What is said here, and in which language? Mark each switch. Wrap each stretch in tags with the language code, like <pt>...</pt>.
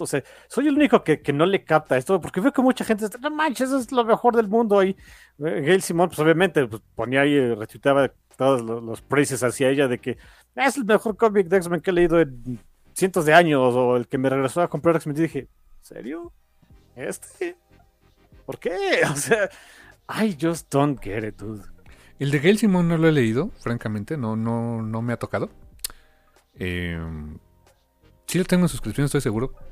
<es>O sea, soy el único que no le capta esto, porque veo que mucha gente dice, no manches, eso es lo mejor del mundo. Y Gail Simone, pues obviamente, pues, ponía ahí, retuiteaba todos los praises hacia ella de que es el mejor cómic de X-Men que he leído en cientos de años, o el que me regresó a comprar X-Men. Y dije, ¿serio? ¿Por qué? O sea,</es> <en>I just don't get it, dude.</en> <es>El de Gail Simone no lo he leído, francamente, no me ha tocado. Sí lo tengo en suscripción, estoy seguro.</es>